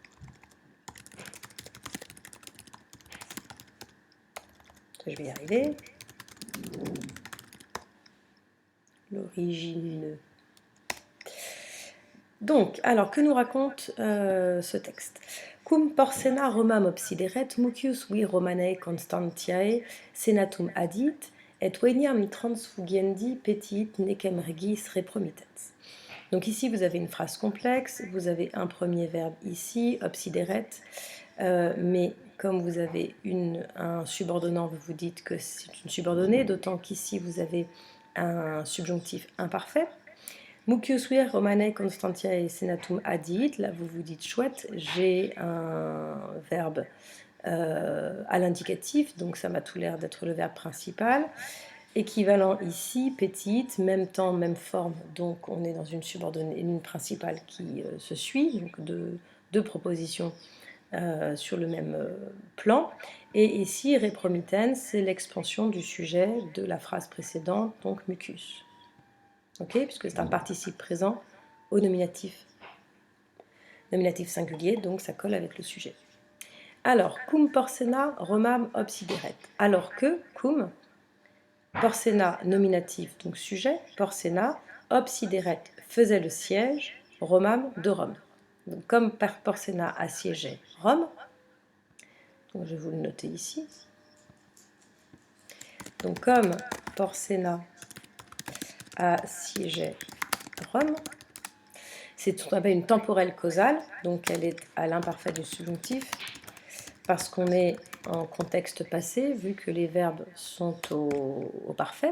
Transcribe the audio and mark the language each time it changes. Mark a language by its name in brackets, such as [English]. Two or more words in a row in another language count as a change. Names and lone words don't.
[French] Je vais y arriver. L'origine. Donc, alors, que nous raconte ce texte? [Latin] Cum porcena Romam obsideret, mucius vi Romanae Constantiae senatum adit, et veniam transfugiendi petit necem regis repromitens. [French] Donc ici, vous avez une phrase complexe, vous avez un premier verbe ici, obsideret, mais comme vous avez un subordonnant, vous vous dites que c'est une subordonnée, d'autant qu'ici, vous avez un subjonctif imparfait. [Latin] Mucius vir Romanae Constantiae senatum adit, [French] là vous vous dites chouette, j'ai un verbe à l'indicatif, donc ça m'a tout l'air d'être le verbe principal. Équivalent ici, petite, même temps, même forme, donc on est dans une subordonnée, une principale qui se suit, donc deux propositions sur le même plan. Et ici, repromitens, c'est l'expansion du sujet de la phrase précédente, donc mucus. Ok, puisque c'est un participe présent au nominatif. Nominatif singulier, donc ça colle avec le sujet. Alors, [Latin] cum porcena romam obsideret. [French] Alors que, cum, porcena nominatif, donc sujet, porcena, obsideret faisait le siège, Romam de Rome. Donc, comme Porcena assiégeait Rome, donc je vais vous le noter ici. Donc comme Porcena assiégeait Rome, c'est ce qu'on appelle une temporelle causale, donc elle est à l'imparfait du subjonctif, parce qu'on est en contexte passé, vu que les verbes sont au parfait.